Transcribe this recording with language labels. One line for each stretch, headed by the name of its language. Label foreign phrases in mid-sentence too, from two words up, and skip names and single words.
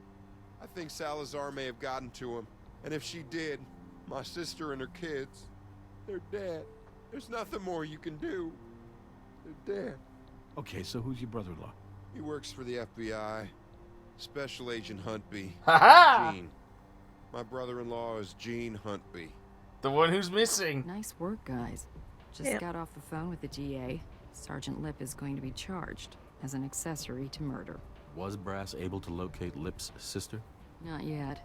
English: I think Salazar may have gotten to him. And if she did, my sister and her kids, they're dead. There's nothing more you can do. They're dead. Okay, so who's your brother-in-law? He works for the FBI. Special Agent Huntby. Ha-ha! Gene. My brother-in-law is Gene Huntby. The one who's missing. Nice work, guys. Just Yep. got off the phone with the DA. Sergeant Lip is going to be charged as an accessory to murder. Was Brass able to locate Lip's sister? Not yet.